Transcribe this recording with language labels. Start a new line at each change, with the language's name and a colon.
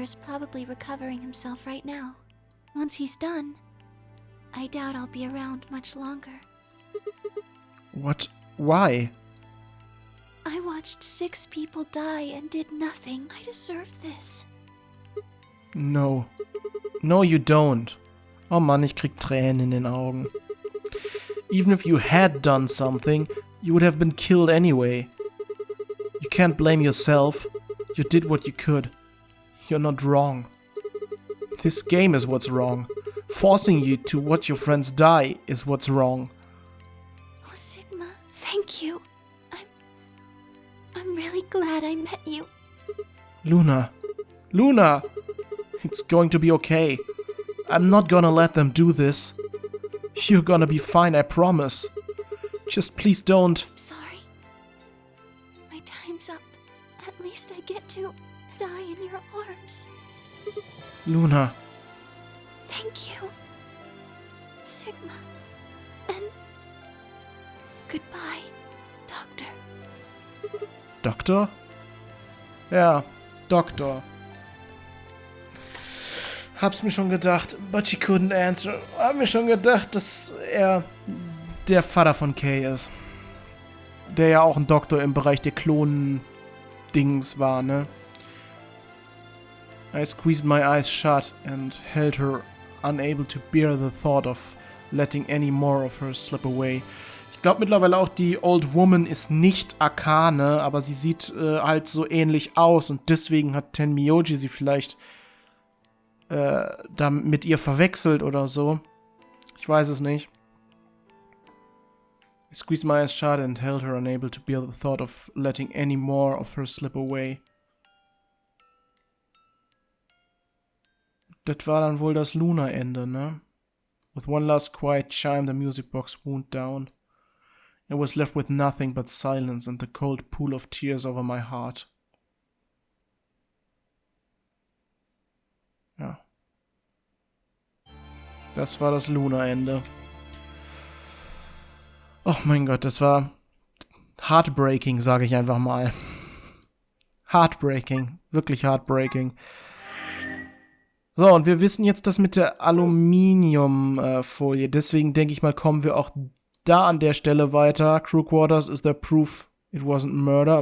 English: is probably recovering himself right now. Once he's done, I doubt I'll be around much longer. What? Why? I watched 6 people die and did nothing. I deserved this. No. No, you don't.
German: Oh Mann, ich krieg Tränen in den Augen.
English: Even if you had done something, you would have been killed anyway. You can't blame yourself. You did what you could. You're not wrong. This game is what's wrong. Forcing you to watch your friends die is what's wrong. Oh, Sigma, thank you. I'm really glad I met you. Luna. Luna! It's going to be okay. I'm not gonna let them do this. You're gonna be fine, I promise. Just please don't. I'm sorry. My time's up. At least I get to die in your arms. Luna. Thank you, Sigma. And goodbye, Doctor.
German: Doktor? Ja, Doktor. Hab's mir schon gedacht,
English: but she couldn't answer.
German: Hab mir schon gedacht, dass er der Vater von Kei ist. Der ja auch ein Doktor im Bereich der Klonen-Dings war, ne?
English: I squeezed my eyes shut and held her, unable to bear the thought of letting any more of her slip away.
German: Ich glaube mittlerweile auch, die Old Woman ist nicht Akane, aber sie sieht halt so ähnlich aus und deswegen hat Tenmyoji sie vielleicht da mit ihr verwechselt oder so. Ich weiß es nicht.
English: I squeezed my eyes shut and held her, unable to bear the thought of letting any more of her slip away.
German: Das war dann wohl das Luna-Ende, ne?
English: With one last quiet chime, the music box wound down. I was left with nothing but silence and the cold pool of tears over my heart.
German: Ja. Das war das Luna-Ende. Oh mein Gott, das war heartbreaking, sage ich einfach mal. Heartbreaking, wirklich heartbreaking. So, und wir wissen jetzt das mit der Aluminiumfolie. Deswegen denke ich mal, kommen wir auch da an der Stelle weiter.
English: Crew Quarters is the proof it wasn't murder.